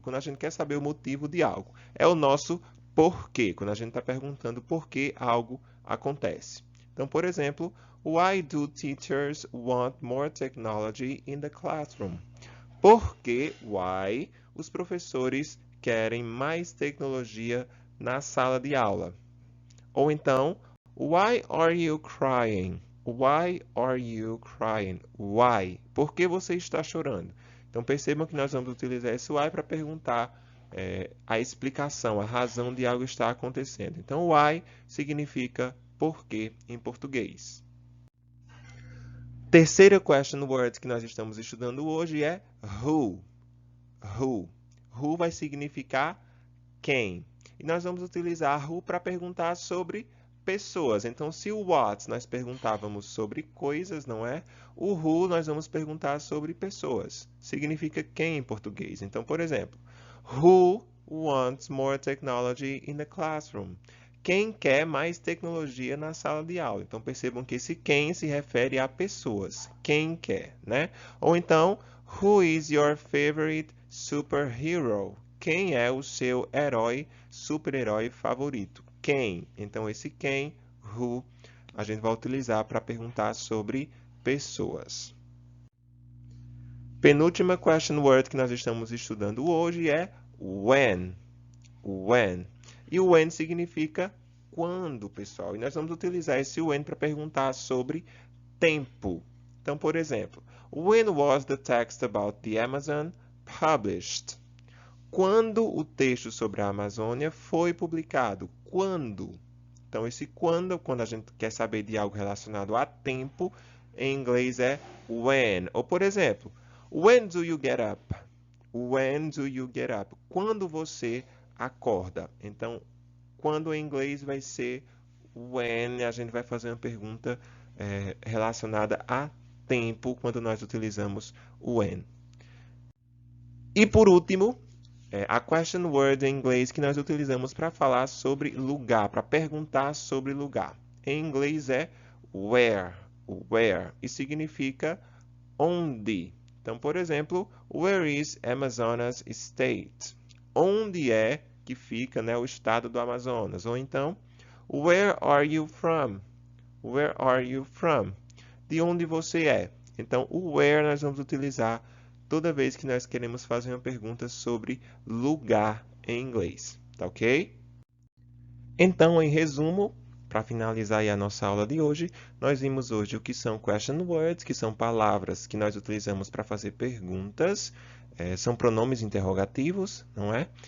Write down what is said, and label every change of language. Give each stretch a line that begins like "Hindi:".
Portuguese: Quando a gente quer saber o motivo de algo. É o nosso porquê, quando a gente está perguntando por que algo acontece. Então, por exemplo,
English: why do teachers want more technology in the classroom?
Portuguese: Por que, why, os professores querem mais tecnologia na sala de aula? Ou então,
English: why are you crying? Why are you crying? Why?
Portuguese: Por que você está chorando? Então percebam que nós vamos utilizar esse why para perguntar a explicação, a razão de algo estar acontecendo. Então, why significa por quê em português. Terceira question word que nós estamos estudando hoje é who. Who. Who vai significar quem. E nós vamos utilizar who para perguntar sobre pessoas. Então, se o what nós perguntávamos sobre coisas, não é? O who nós vamos perguntar sobre pessoas. Significa quem em português. Então, por exemplo,
English: who wants more technology in the classroom?
Portuguese: Quem quer mais tecnologia na sala de aula? Então, percebam que esse quem se refere a pessoas. Quem quer, né? Ou então,
English: who is your favorite superhero?
Portuguese: Quem é o seu herói, super-herói favorito? Quem? Então, esse quem, who, a gente vai utilizar para perguntar sobre pessoas. Penúltima question word que nós estamos estudando hoje é when. When. E o when significa quando, pessoal. E nós vamos utilizar esse when para perguntar sobre tempo. Então, por exemplo,
English: when was the text about the Amazon published?
Portuguese: Quando o texto sobre a Amazônia foi publicado? Quando? Então, esse quando a gente quer saber de algo relacionado a tempo, em inglês é when. Ou, por exemplo,
English: when do you get up? When do you get up?
Portuguese: Quando você acorda? Então, quando em inglês vai ser when. A gente vai fazer uma pergunta relacionada a tempo quando nós utilizamos o when. E por último, a question word em inglês que nós utilizamos para falar sobre lugar, para perguntar sobre lugar. Em inglês é where, e significa onde. Então, por exemplo,
English: where is Amazonas State?
Portuguese: Onde é que fica, né, o estado do Amazonas? Ou então,
English: where are you from? Where are you from?
Portuguese: De onde você é? Então, o where nós vamos utilizar toda vez que nós queremos fazer uma pergunta sobre lugar em inglês, tá ok? Então, em resumo, para finalizar aí a nossa aula de hoje, nós vimos hoje o que são question words, que são palavras que nós utilizamos para fazer perguntas, são pronomes interrogativos, não é?